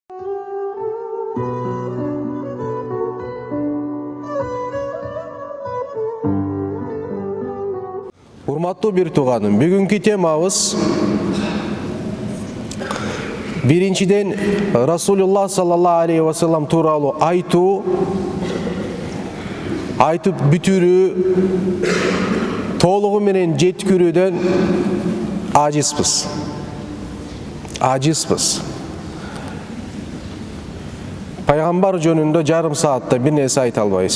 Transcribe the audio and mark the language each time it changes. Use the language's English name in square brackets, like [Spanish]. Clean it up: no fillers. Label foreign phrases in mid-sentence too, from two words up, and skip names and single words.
[Kyrgyz] Урматтуу бир тууганым, бүгүнкү темабыз биринчиден Расулуллах [Arabic] صلى الله عليه وسلم [Kyrgyz] тууралуу айтып бүтүрүү, толугу менен жеткирүүдөн ажизбыз. Пайгамбар жөнүндө жарым саатта бир нерсе айта албайбыз.